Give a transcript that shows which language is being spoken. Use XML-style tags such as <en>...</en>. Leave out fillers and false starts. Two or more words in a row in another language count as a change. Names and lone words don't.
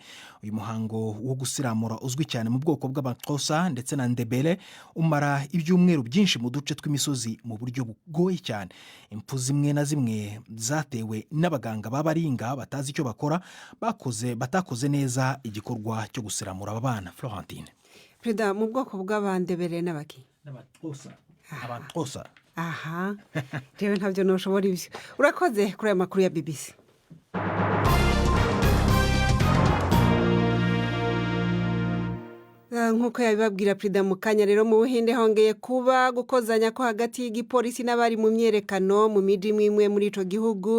<rw>Uyu muhango wo gusiramura uzwi cyane mu bwoko bw'Abantosa ndetse na Ndebele umara ibyumweru byinshi mu duce tw'imisozi mu buryo bugoye cyane. Impfu zimwe na zimwe zatewe n'abaganga b'abaringa batazi icyo bakora batakoze neza igikorwa cyo gusiramura aba bana. Florentine. Perezida mu bwoko bw'Abandebere n'abaki? Abantosa. Aha.</rw> <rn>Jewe ntabyo noshobora ibyo. Urakoze kuri aya makuru ya BBC. Nkuko yabibabwira Perezida mu kanya rero mu Buhinde hongeye kuba gukozanya ko hagati y'igipolisi n'abari mu myerekano mu miji imwe muri ico gihugu.</rn>